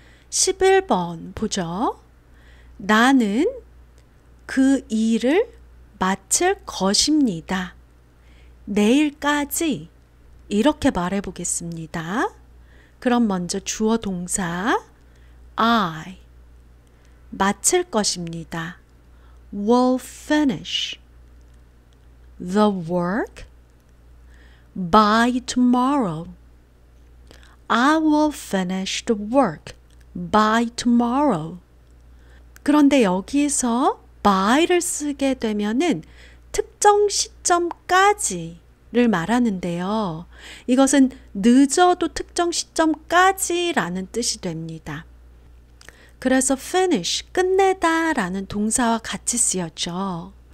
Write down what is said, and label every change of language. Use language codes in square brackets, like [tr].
[ko] 11번 보죠. 나는 그 일을 마칠 것입니다. 내일까지 이렇게 말해 보겠습니다. 그럼 먼저 주어 동사 I 마칠 것입니다. [en] will finish the work by tomorrow. I will finish the work by tomorrow. [ko] 그런데 여기서 by를 쓰게 되면은 특정 시점까지를 말하는데요. 이것은 늦어도 특정 시점까지라는 뜻이 됩니다. 그래서 finish, 끝내다 라는 동사와 같이 쓰였죠.